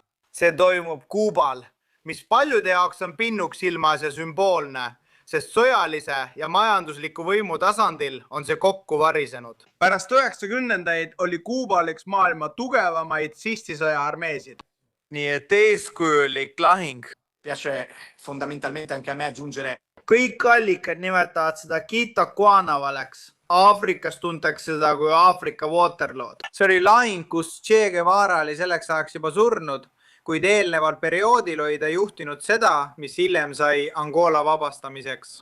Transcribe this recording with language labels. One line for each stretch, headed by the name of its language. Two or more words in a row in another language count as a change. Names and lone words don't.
Estonian: See toimub Kuubal, mis paljude jaoks on pinnuks silmas ja sümboolne, sest sõjalise ja majandusliku võimu tasandil on see kokku varisenud. Pärast 90-ndaid oli Kuubal üks maailma tugevamaid sistisõja armeesid. Nii et eeskujulik lahing.
Italian: Piace fondamentalmente anche a me aggiungere.
Estonian: Kõik allikad nimetavad seda Quito Cuanavaleks. Aafrikas tuntakse seda kui Aafrika Waterlood. See oli lahing, kus Che Guevara oli selleks ajaks juba surnud, kuid eelneval perioodil oli ta juhtinud seda, mis hiljem sai Angola vabastamiseks.